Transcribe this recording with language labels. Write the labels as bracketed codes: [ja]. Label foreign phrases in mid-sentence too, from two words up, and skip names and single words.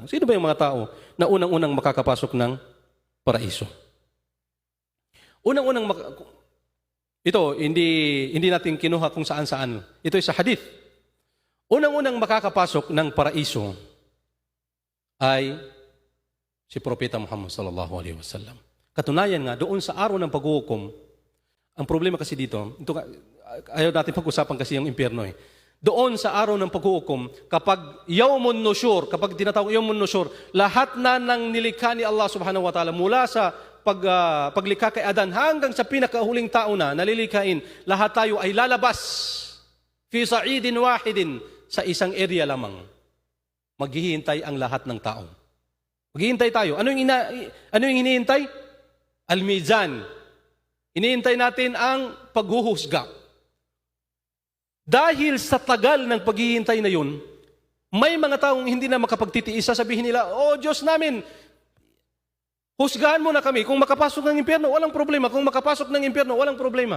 [tl] Sino ba yung mga tao na unang-unang makakapasok ng paraiso? Ito, hindi natin kinuha kung saan-saan. Ito ay sa hadith. Unang-unang makakapasok ng paraiso ay si Propeta Muhammad [ar] صلى الله عليه وسلم. [tl] Katunayan nga, doon sa araw ng paghuhukom, ang problema kasi dito, ayaw natin pag-usapan kasi yung impyerno eh. Doon sa araw ng paghuhukom, kapag [ar] يوم النشور, [tl] kapag tinatawag [ar] يوم النشور, [tl] lahat na ng nilikha ni Allah [ar] سبحانه وتعالى [tl] mula sa paglikha kay Adan hanggang sa pinakahuling tao na nalilikhain, lahat tayo ay lalabas [ar] في صعيد واحد, [tl] sa isang area lamang. Maghihintay ang lahat ng tao. Maghihintay tayo. Ano yung hinihintay? Al-Mizan. Hinihintay natin ang paghuhusga. Dahil sa tagal ng paghihintay na yun, may mga taong hindi na makapagtitiis, sasabihin nila, Diyos namin, husgahan mo na kami. Kung makapasok ng impyerno, walang problema. Kung makapasok ng impyerno, walang problema.